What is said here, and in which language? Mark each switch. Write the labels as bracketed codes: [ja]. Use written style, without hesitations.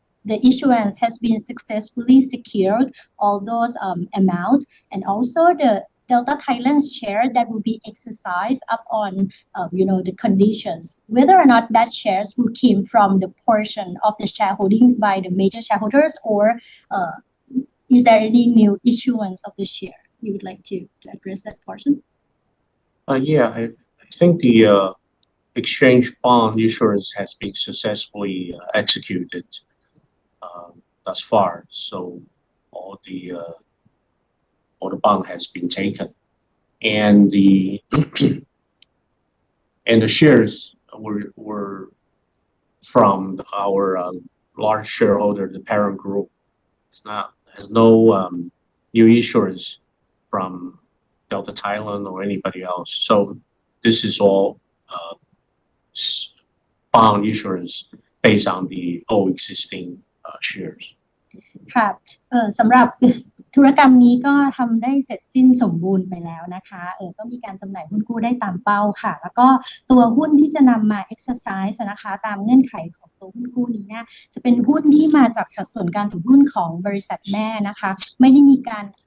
[en] the issuance has been successfully secured all those amounts, and also the Delta Thailand's share that will be exercised upon the conditions, whether or not that shares will came from the portion of the shareholdings by the major shareholders, or is there any new issuance of the share? You would like to address that portion? Yeah, I think the exchange bond issuance has been successfully executed thus far. So all the bond has been taken, and the shares were from our large shareholder, the parent group. Has no new issuance from Delta Thailand or anybody else. So this is all bond issuance based on the all existing shares. [th] ค่ะสำหรับธุรกรรมนี้ก็ทำได้เสร็จสิ้นสมบูรณ์ไปแล้วนะคะก็มีการจำหน่ายหุ้นกู้ได้ตามเป้าค่ะแล้วก็ตัวหุ้นที่จะนำมา exercise นะคะตามเงื่อนไขของตัวหุ้นกู้นี้เนี่ยจะเป็นหุ้นที่มาจากสัดส่วนการถือหุ้นของบริษัทแม่นะคะไม่ได้มีการ